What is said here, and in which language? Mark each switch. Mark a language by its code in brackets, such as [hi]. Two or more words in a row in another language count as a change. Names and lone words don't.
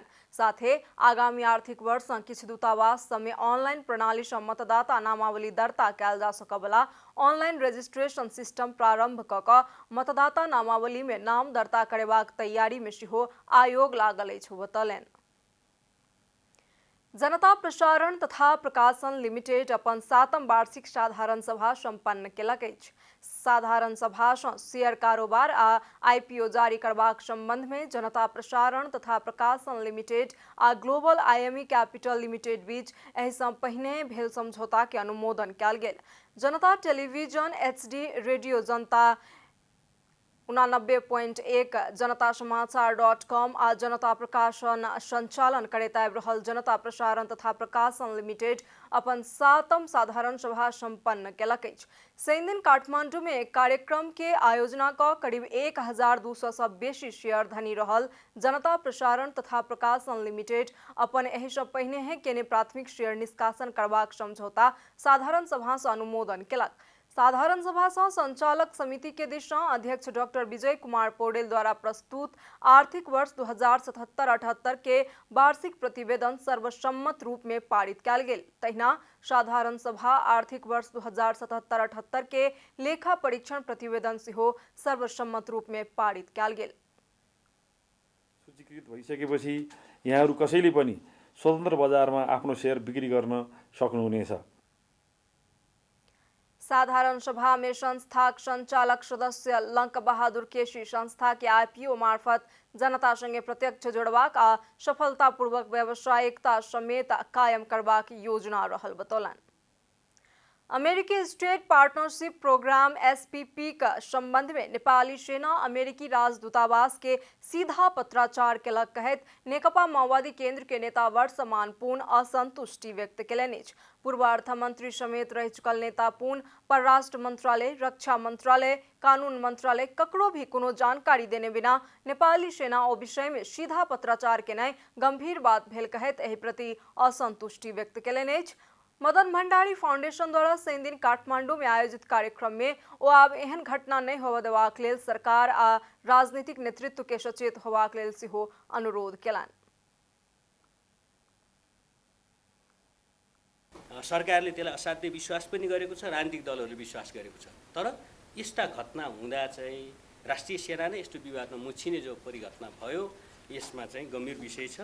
[mai] साथे आगामी आर्थिक वर्ष सँ किछु दूतावास सब में ऑनलाइन प्रणाली सँ मतदाता नामावली दर्ता कयल जा सकबला [en] online registration system [mai] प्रारंभ क क मतदाता नामावली में नाम दर्ता करेबाक तैयारी में सेहो आयोग लागल अछि, बतौलनि। जनता प्रसारण तथा प्रकाशन लिमिटेड अपन 7म वार्षिक साधारण सभा संपन्न केलक अछि। साधारण सभा सँ शेयर कारोबार आ आईपीओ जारी करबाक संबंध में जनता प्रसारण तथा प्रकाशन लिमिटेड आ ग्लोबल आईएमई कैपिटल लिमिटेड बीच एहि सँ पहिने भेल समझौता के अनुमोदन कयल गेल। जनता टेलीविजन एचडी रेडियो जनता 89.1 जनता समाचार.com आ जनता प्रकाशन संचालन करैत आबि रहल जनता प्रसारण तथा प्रकाशन लिमिटेड अपन 7म साधारण सभा संपन्न केलक अछि। शनि दिन काठमांडू में एक कार्यक्रम के आयोजना क करीब 1200 सँ बेसी शेयर धनी रहल जनता प्रसारण तथा प्रकाशन लिमिटेड अपन एहि सँ पहिने केने प्राथमिक शेयर निष्कासन करबाक समझौता साधारण सभा सँ अनुमोदन केलक। साधारण सभा सँ संचालक समिति के दिस सँ अध्यक्ष डॉक्टर विजय कुमार पौडेल द्वारा प्रस्तुत आर्थिक वर्ष 2077-78 के वार्षिक प्रतिवेदन सर्वसम्मत रूप में पारित कयल गेल। तहिना साधारण सभा आर्थिक वर्ष 2077-78 के लेखा परीक्षण प्रतिवेदन सेहो सर्वसम्मत रूप में पारित कयल गेल। [ne] सूचीकृत भइसकेपछि यहाँहरू कसैले पनि स्वतन्त्र बजारमा आफ्नो शेयर बिक्री गर्न सक्नुहुनेछ। [mai] साधारण सभा में संस्था संचालक सदस्य लंक बहादुर केसी संस्था के आईपीओ मार्फत जनता संगे प्रत्यक्ष जोड़बाक आ सफलतापूर्वक व्यावसायिकता समेत कायम करबाक योजना रहल, बतौलनि। अमेरिकी स्टेट पार्टनरशिप प्रोग्राम एसपीपी का संबंध में नेपाली सेना अमेरिकी राजदूतावास के सीधा पत्राचार केलक कहैत नेकपा माओवादी केंद्र के नेता वर्तमान पूर्ण असंतुष्टि व्यक्त केलनि अछि। पूर्व अर्थमंत्री समेत रह चुकल नेता पूर्ण परराष्ट्र मंत्रालय, रक्षा मंत्रालय, कानून मंत्रालय ककरो भी कोनो जानकारी देने बिना नेपाली सेना ओ विषय में सीधा पत्राचार केनाई गंभीर बात भेल कहैत एहि प्रति असंतुष्टि व्यक्त केलनि अछि। मदन भंडारी फाउंडेशन द्वारा शनि दिन काठमांडू में आयोजित कार्यक्रम में ओ आब एहन घटना नहीं होबय देबाक लेल सरकार आ राजनीतिक नेतृत्व के सचेत होबाक लेल सेहो अनुरोध केलनि। [ne] सरकारले त्यसलाई असाध्य विश्वास पनि गरेको छ, राजनीतिक दलहरूले विश्वास गरेको छ। तर यस्ता घटना हुँदा चाहिँ राष्ट्रिय सेना नै यस्तो विवादमा मुछिने जो परिघटना भयो, यसमा चाहिँ गम्भीर विषय छ।